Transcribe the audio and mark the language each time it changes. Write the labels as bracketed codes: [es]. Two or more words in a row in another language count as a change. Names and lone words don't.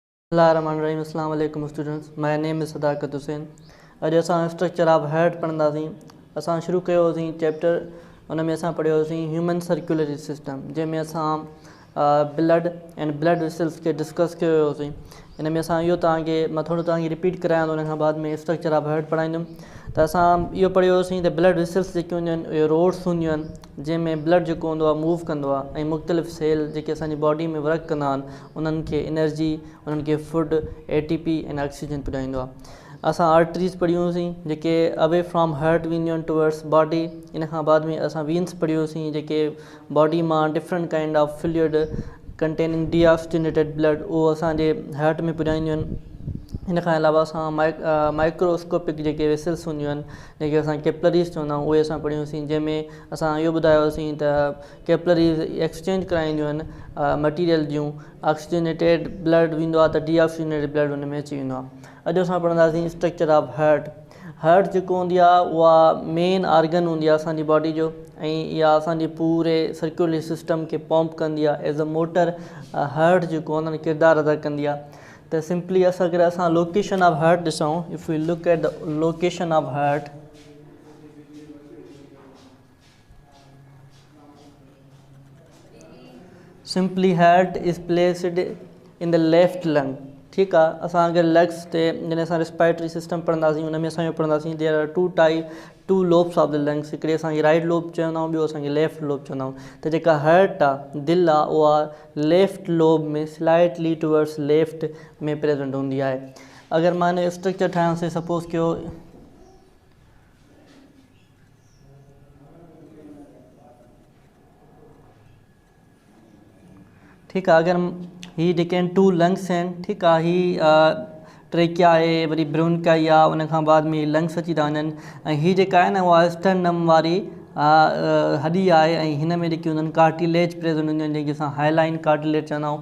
[ar] بسم الله الرحمن الرحيم. السلام عليكم [en] students. My name is Sadakat Hussain. [sd] अॼु असां [en] structure of heart [sd] पढ़ंदासीं। असां शुरू कयोसीं चैप्टर, उन में असां पढ़ियोसीं [en] human circulatory system, [sd] जंहिंमें असां [en] blood and blood vessels [sd] खे डिस्कस कयोसीं। इन में असां इहो मां थोरो तव्हांखे रिपीट करायां थो, उन खां बाद में [en] structure of heart [sd] पढ़ाईंदुमि। त असां इहो पढ़ियोसीं त [en] blood vessels [sd] जेके हूंदियूं आहिनि इहे रोड्स हूंदियूं आहिनि, जंहिंमें ब्लड जेको हूंदो आहे मूव कंदो आहे, ऐं मुख़्तलिफ़ सेल जेके असांजी बॉडी में वर्क कंदा आहिनि उन्हनि खे एनर्जी, उन्हनि खे फूड, ATP ऐं ऑक्सीजन पुॼाईंदो आहे। असां आर्टरीज़ पढ़ियूंसीं जेके [en] away from heart [sd] वेंदियूं आहिनि [en] towards body. [sd] इन खां बाद में असां वीन्स पढ़ियोसीं जेके बॉडी मां [en] different kind of fluid containing deoxygenated blood [sd] उहो असांजे हार्ट में पुॼाईंदियूं आहिनि। इन खां अलावा असां माइक्रोस्कोपिक जेके वेसल्स हूंदियूं आहिनि, जेके असां कैपलरीज़ चवंदा आहियूं, उहे असां पढ़ियूंसीं, जंहिंमें असां इहो ॿुधायोसीं त [en] capillaries exchange [sd] कराईंदियूं आहिनि मटीरियल जूं। [en] oxygenated blood [sd] वेंदो आहे त [en] deoxygenated blood [sd] उन में अची वेंदो आहे। अॼु असां पढ़ंदासीं [en] structure of heart. [sd] हार्ट जेको हूंदी आहे उहा [en] main organ [sd] हूंदी आहे असांजी बॉडी जो, ऐं इहा असांजे पूरे [en] circulatory system [sd] खे पंप कंदी आहे। [en] as a motor heart [sd] जेको आहे उन्हनि किरदारु अदा कंदी आहे। त सिंपली अगरि असां [en] location of heart [sd] ॾिसूं, [en] If you look at the location of heart, simply heart is placed in the left lung. [sd] ठीकु आहे। असां अगरि लंग्स ते जॾहिं असां [en] respiratory system [sd] पढ़ंदासीं, उन में असां इहो पढ़ंदासीं [en] there are two lobes of the lungs. [sd] हिकिड़े असांखे [en] right lobe [sd] चवंदा आहियूं, ॿियो असांखे [en] left lobe [sd] चवंदा आहियूं। त जेका हार्ट आहे, दिलि आहे, उहा [en] left lobe [sd] में [en] slightly towards left [sd] में प्रेजेंट हूंदी आहे। अगरि मां हिन जो स्ट्रक्चर ठाहियांसीं, सपोज़ कयो ठीकु आहे। अगरि हीअ जेके आहिनि [en] two lungs [sd] आहिनि, ठीकु आहे, हीअ ट्रेकिया आहे, वरी ब्रोंकाई आहे, उन खां बाद में लंग्स अची था वञनि, ऐं हीअ जेका आहे न उहा स्टर्नम वारी हॾी आहे, ऐं हिन में जेके हूंदा आहिनि [en] cartilage present [sd] हूंदियूं आहिनि, जंहिंखे असां [en] hyaline cartilage [sd] चवंदा आहियूं।